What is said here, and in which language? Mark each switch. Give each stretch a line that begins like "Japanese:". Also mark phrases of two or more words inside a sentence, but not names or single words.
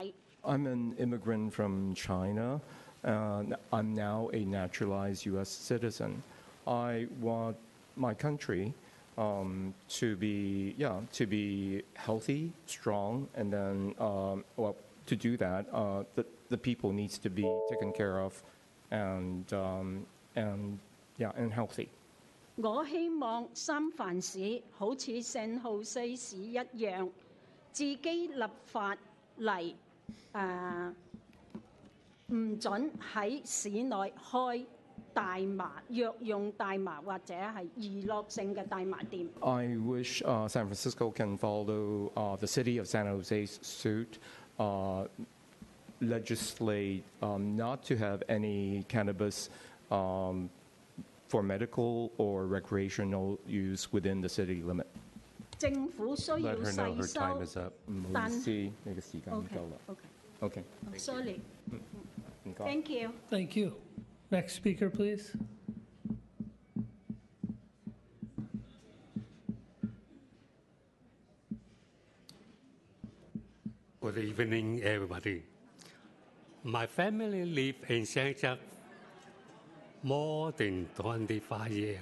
English: I'm an immigrant from China. I'm now a naturalized U.S. citizen. I want my country to be healthy, strong, and then to do that, the people needs to be taken care of and healthy.
Cantonese: 我希望三藩市好似聖荷西市一樣，自己立法嚟唔准喺市內開大麻、藥用大麻或者係娛樂性嘅大麻店。
English: I wish San Francisco can follow the city of San Jose's suit legislate not to have any cannabis for medical or recreational use within the city limit.
Cantonese: 政府需要
English: Let her know her
Cantonese: 細
English: time
Cantonese: 收
English: is up.
Cantonese: 唔好但意思，你嘅時間唔夠啦。
English: OK OK， sorry
Cantonese: 唔該。
English: thank you Thank you. Next speaker, please. Good evening, everybody. My family live in Shenzhen more than 25 years.